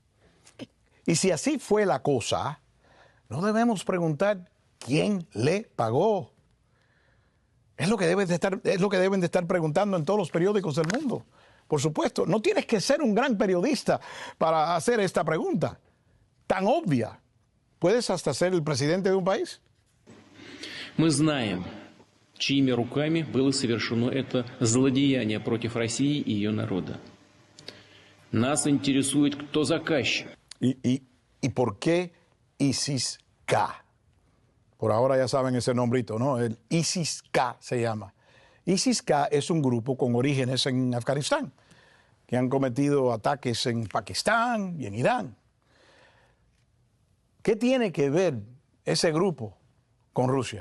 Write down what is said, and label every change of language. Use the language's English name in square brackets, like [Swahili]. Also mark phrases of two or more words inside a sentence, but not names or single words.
[Spanish] Y si así fue la cosa, no debemos preguntar quién le pagó. Es lo que deben de estar preguntando en todos los periódicos del mundo. Por supuesto, no tienes que ser un gran periodista para hacer esta pregunta tan obvia. Puedes hasta ser el presidente de un país. [Russian] Мы знаем, чьими руками было совершено это злодеяние против России и ее народа. Нас интересует, кто заказчик. [Spanish] ¿Y por qué ISIS-K? Por ahora ya saben ese nombrito, ¿no? El ISIS-K se llama. ISIS-K es un grupo con orígenes en Afganistán, que han cometido ataques en Pakistán y en Irán. ¿Qué tiene que ver ese grupo con Rusia?